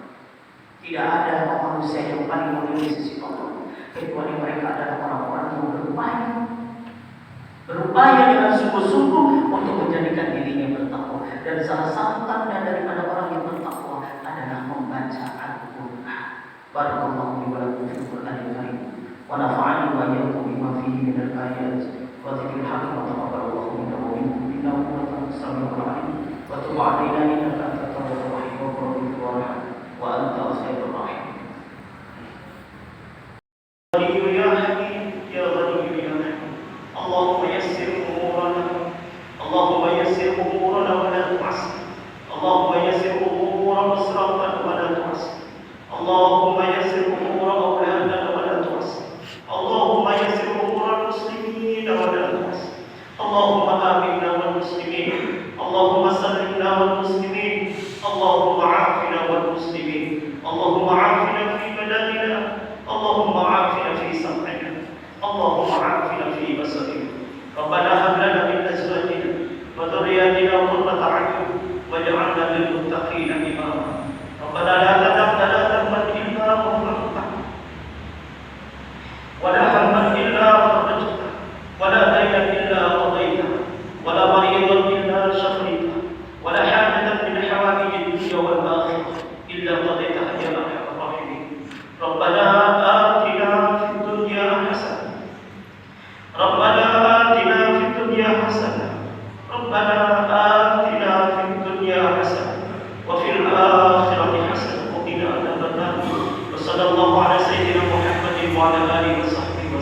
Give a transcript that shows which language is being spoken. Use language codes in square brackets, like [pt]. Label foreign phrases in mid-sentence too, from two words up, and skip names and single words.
[id] Tidak ada manusia yang paling mulia di sisi Allah kecuali mereka adalah orang-orang yang berupaya berupaya dengan sungguh-sungguh untuk menjadikan dirinya bertakwa. Dan salah satu tanda daripada orang yang bertakwa adalah membaca Al-Quran. [ar] بارك الله لي ولكم في القرآن الكريم ونفعني وإياكم بما فيه من الآيات والذكر الحكيم وتقبل الله منا ومنكم إنه هو السميع العليم وتب علينا إنك أنت التواب الرحيم وقل وأنت خير الرحيم. يا حكيم يا غني يا حكيم, اللهم يسر أمورنا اللهم يسر أمورنا ولا تعسر, اللهم يسر أمورنا مسرة ولا تعسر, اللهم يسر أمور أولادنا ولا تعسر اللهم يسر أمور المسلمين ولا تعسر اللهم آمنا والمسلمين اللهم سلمنا والمسلمين اللهم عافنا والمسلمين اللهم عافنا في بلدنا اللهم عافنا في سمعنا اللهم عافنا في بصرنا. ربنا هب لنا من أزواجنا وذرياتنا قرة أعين واجعلنا للمتقين إماما. ربنا لا تدع لنا ذنبا إلا غفرته ولا هما إلا فرجته ولا دينا إلا قضيته ولا مريضا إلا شفيته ولا حاجة من حوائج الدنيا والآخرة إلا قضيتها يا أرحم الراحمين. ربنا آتنا في الدنيا حسنة ربنا آتنا في الدنيا حسنة ربنا آتنا في الدنيا حسنة وفي الآخرة حسنة وقنا عذاب النار. وصلى الله على سيدنا محمد وعلى آله وصحبه